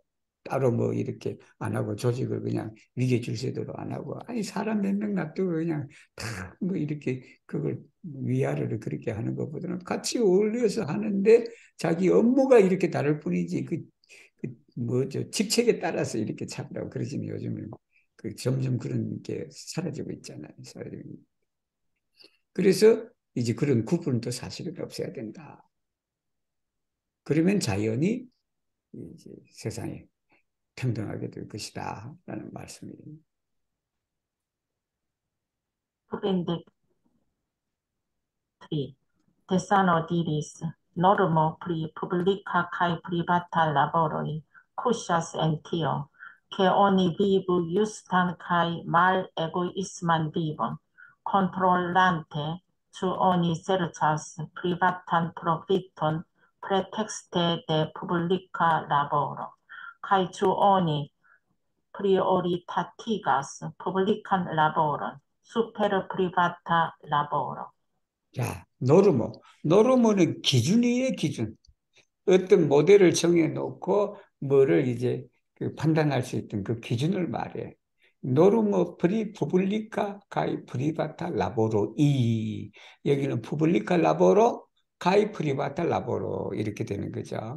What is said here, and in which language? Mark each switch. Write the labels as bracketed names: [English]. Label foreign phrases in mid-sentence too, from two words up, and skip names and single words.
[Korean] 따로 뭐 이렇게 안 하고 조직을 그냥 위계 질서대로 안 하고 아니 사람 몇 명 놔두고 그냥 다 뭐 이렇게 그걸 위아래를 그렇게 하는 것보다는 같이 어울려서 하는데 자기 업무가 이렇게 다를 뿐이지 그 뭐죠 직책에 따라서 이렇게 잡라고 그러지는 요즘은 그 점점 그런 게 사라지고 있잖아요. 사라지고. 그래서 이제 그런 구분도 사실은 없어야 된다. 그러면 자연히 이제 세상에 평등하게 될 것이다. 라는 말씀이에요. [Esperanto] Quinde tri. Tesano diris, normo pri publica kaj privata laboroj kuŝas en tio, ke oni vivu justan kaj malegoisman vivon, kontrolante ĉu oni serĉas privatan profiton pretekste de publika laboro, kaj ĉu oni prioritatigas publikan laboron super privata laboro. [Korean] 자, 노르모. 노르모는 기준이에요, 기준. 어떤 모델을 정해놓고 뭐를 이제 그 판단할 수 있던 그 기준을 말해. [Esperanto] normo pri publika kaj privata laboroj [Korean] 이 여기는 [Esperanto] publika laboro kaj privata laboro [Korean] 이렇게 되는 거죠.